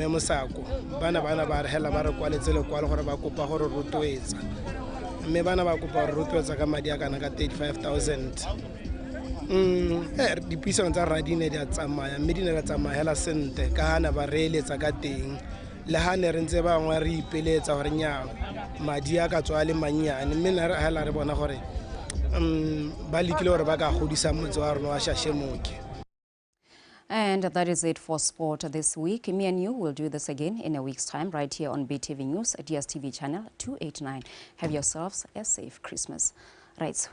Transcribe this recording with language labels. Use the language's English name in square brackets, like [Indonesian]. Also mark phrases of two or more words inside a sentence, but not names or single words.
[Tswana] Mosako bana ba re hela ba re kwaletse le kwalo gore ba kopa gore rotloetsa mme bana ba kopa gore rotloetsa ka madi a kana ka 35,000 dipuisano tsa radine di a tsamaya mme di ne di tsamaya hela sente ka hana ba reeletsa ka teng le ha ne re ntse bangwe re ipeletsa gore nya madi a ka tswa le manyane mme ne re hela re bona gore [English] And that is it for sport this week. Me and you will do this again in a week's time right here on BTV News, DSTV channel 289. Have yourselves a safe Christmas. Right.